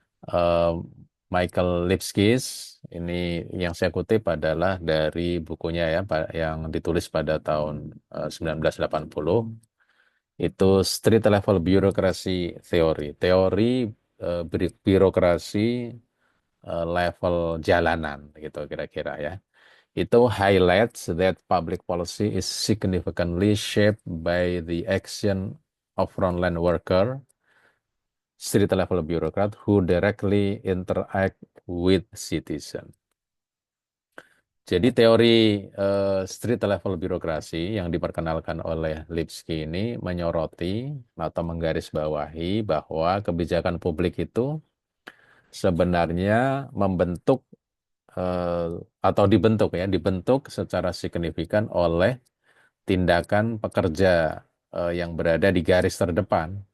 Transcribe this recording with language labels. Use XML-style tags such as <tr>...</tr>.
<id>eh, Michael Lipskis ini yang saya kutip adalah dari bukunya ya yang ditulis pada tahun 1980 itu Street Level Bureaucracy Theory, teori birokrasi level jalanan gitu kira-kira ya.</id> <en>Itu highlights that public policy is significantly shaped by the action of frontline worker street level bureaucrat who directly interact with citizen.</en> <id>Jadi teori street level birokrasi yang diperkenalkan oleh Lipski ini menyoroti atau menggarisbawahi bahwa kebijakan publik itu sebenarnya membentuk eh, atau dibentuk secara signifikan oleh tindakan pekerja yang berada di garis terdepan.</id>